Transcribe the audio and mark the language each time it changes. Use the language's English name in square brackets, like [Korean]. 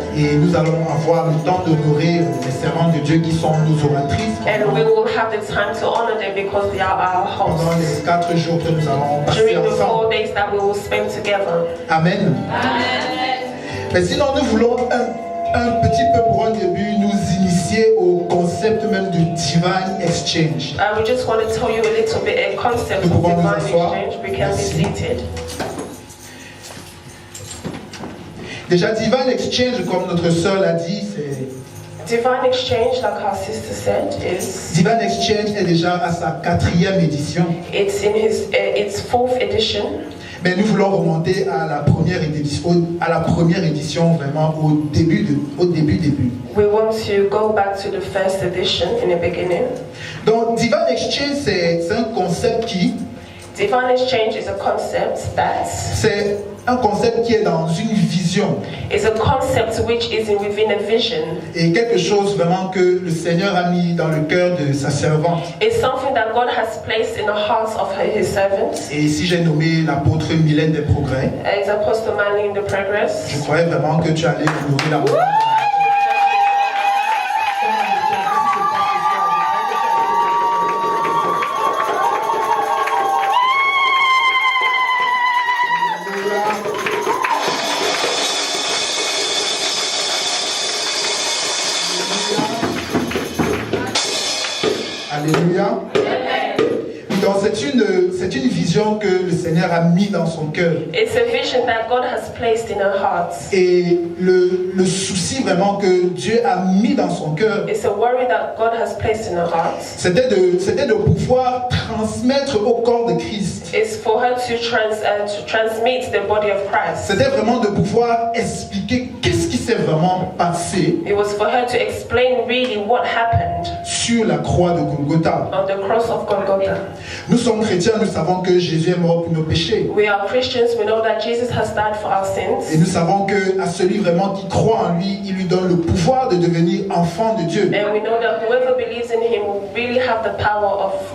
[French] Et nous allons avoir le temps d'honorer les servantes de Dieu qui sont nos oratrices. [English] And we will have the time to honor them because they are our hosts. [French] Pendant les 4 jours que nous allons passer [English] During the 4 [French] ensemble. [English] days that we will spend together. [French] Amen. [English] Amen. [French] Mais sinon, nous voulons un petit peu pour un début nous initier au concept même de divine exchange. [English] We just want to tell you a little bit a concept of divine exchange. We can be seated. [French] Déjà, divine exchange, comme notre sœur l'a dit, c'est... [English] Divine exchange, like our sister said, is... [French] Divine exchange est déjà à sa 4e édition. [English] It's in its 4th edition. [French] Mais nous voulons remonter à la première édition, vraiment au début. [English] We want to go back to the first edition in the beginning. [French] Donc, divine exchange, c'est un concept qui... [English] Divine exchange is a concept that... [French] C'est un concept qui est dans une vision. [English] It's a concept which is within a vision. [French] Et quelque chose vraiment que le Seigneur a mis dans le cœur de sa servante. [English] It's something that God has placed in the hearts of His servants. [French] Et ici j'ai nommé l'apôtre Mylène des Progrès. [English] It's Apostle Mylène des Progrès. [French] Je croyais vraiment que tu allais honorer l'apôtre. Alléluia. Donc c'est une vision que le Seigneur a mis dans son cœur. [English] It's a vision that God has placed in her heart. [French] Et le souci vraiment que Dieu a mis dans son cœur, [English] it's a worry that God has placed in her heart. [French] C'était de pouvoir transmettre au corps de Christ. [English] It's for her to transmit the body of Christ. [French] C'était vraiment de pouvoir expliquer qu'est-ce qui s'est vraiment passé. [English] It was for her to explain really what happened [French] sur la croix de Golgotha. [English] On the cross of Golgotha. [French] Nous sommes chrétiens, nous savons que Jésus est mort pour nos péchés. [English] We are Christians, we know that Jesus has died for our sins. [French] Et nous savons que à celui vraiment qui croit en lui, il lui donne le pouvoir de devenir enfant de Dieu. [English] And we know that whoever believes in him will really have the power of